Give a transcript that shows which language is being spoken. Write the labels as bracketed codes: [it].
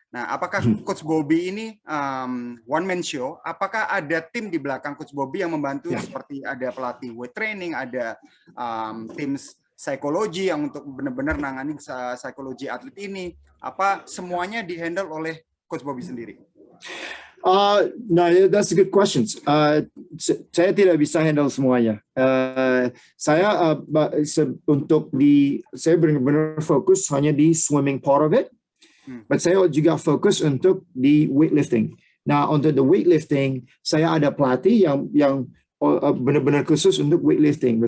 [id] Nah, apakah Coach Bobby ini [en] one man show? [id] Apakah ada tim di belakang Coach Bobby yang membantu, seperti ada pelatih weight training, ada tim psikologi yang untuk benar-benar nanganin psikologi atlet ini? Apa semuanya dihandle oleh Coach Bobby sendiri? [en] No, that's a good question. [id] Saya tidak bisa handle semuanya. Saya saya benar-benar fokus hanya di [en] swimming part of it, but [id] saya juga fokus untuk di weightlifting. Nah, untuk the weightlifting, saya ada pelatih yang benar-benar khusus untuk weightlifting.